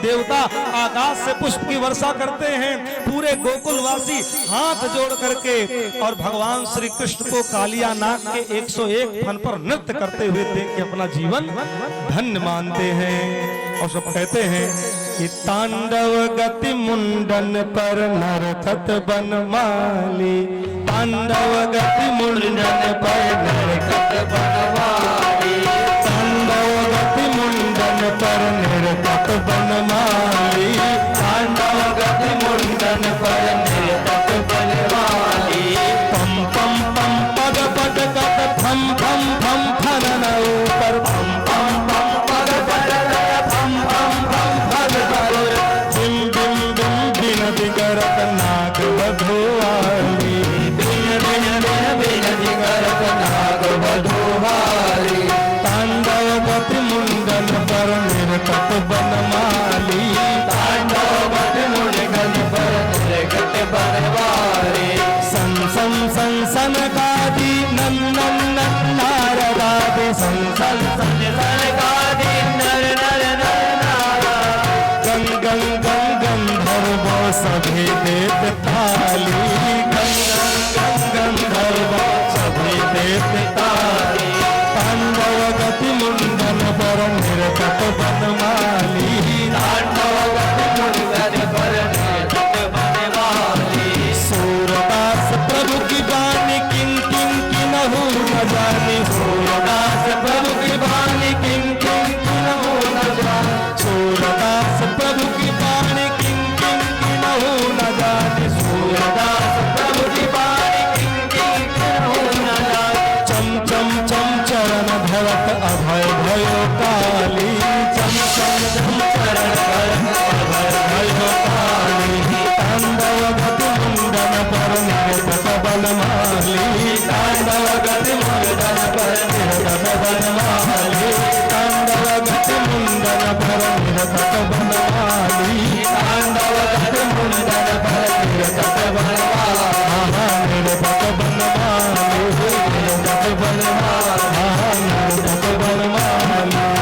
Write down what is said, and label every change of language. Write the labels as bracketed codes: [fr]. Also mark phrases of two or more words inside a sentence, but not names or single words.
[hi] देवता आकाश से पुष्प की वर्षा करते हैं। पूरे गोकुलवासी हाथ जोड़ करके और भगवान श्री कृष्ण को कालिया नाग के 101 फन पर नृत्य करते हुए देख के अपना जीवन धन्य मानते हैं। और सब कहते हैं कि [bra] तांडव गति मुंडन पर नरकत बनमाली, तांडव गति मुंडन पर नरकत बनमाली, तांडव गति मुंडन पर नरकत बनमाली, तांडव गति मुंडन पर नरकत बनमाली। पम पम पम पग पग कत फम फम फम फनन ऊपर पम पम पम पग पग फम फम फम फन बिम बिम बिम बिन दिगरत नाग बधुआली, बिन बिन बिन बिन दिगरत नाग बधुआली, तांडव गति मुंडन पर निरकत बनमाली, तांडव गति मुंडन पर निरकत बनमाली। सन सन सन सन कादी नंदन नारदादी, सन सन सन सन कादी नर नर नर नारा, गं गं गं गंधर्व सभी देत ताली, गं गं गं गंधर्व सभी देत ताली, तांडव गति मुंडन पर निरकत बनमाली, तांडव गति मुंडन पर निरकत बनमाली। सूरदास प्रभु की बानी किन किन किन्हु न जानी, सूरदास प्रभु की बानी किन किन किन्हु न जानी, सूरदास प्रभु की बानी किन किन किन्हु न जानी, सूरदास प्रभु की बानी किन किन किन्हु न जानी। चम चम चम चरण धरत अभय भयो काली, चम चम चम चरण धरत अभय भयो काली, तांडव गति मुंडन पर निरकत बनमाली, तांडव गति मुंडन पर निरकत बनमाली, तांडव गति मुंडन पर निरकत बनमाली, तांडव गति मुंडन पर निरकत बनमाली, निरकत बनमाली, निरकत बनमाली, निरकत बनमाली।